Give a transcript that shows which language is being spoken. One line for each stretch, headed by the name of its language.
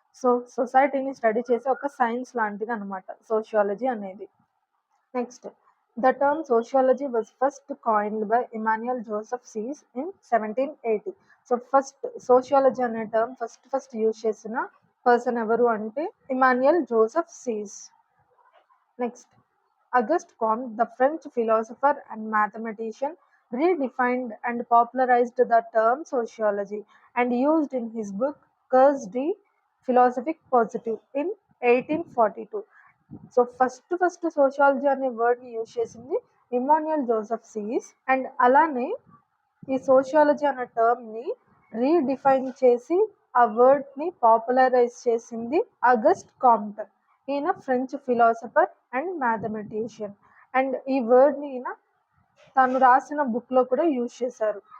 Telugu: So సొసైటీని study చేసే ఒక సైన్స్ లాంటిది అనమాట సోషియాలజీ అనేది.
English: Next the term sociology was first coined by Emmanuel Joseph Sieyes in 1780.
Telugu: So first sociology అనే టర్మ్ ఫస్ట్ యూజ్ చేసిన పర్సన్ ఎవరు అంటే Emmanuel Joseph Cs.
English: Next Auguste Comte, the French philosopher and mathematician, redefined and popularized the term sociology and used in his book Cours de Philosophique Positive in 1842.
Telugu: So first sociology అనే వర్డ్ని use చేసింది Emmanuel Joseph Cs. And అలానే ఈ sociology అనే టర్మ్ని redefine చేసి ఆ వర్డ్ని popularise చేసింది August can't. ఈయన French philosopher and mathematician. And ఈ వర్డ్ని ఈయన తను రాసిన బుక్లో కూడా యూజ్ చేశారు.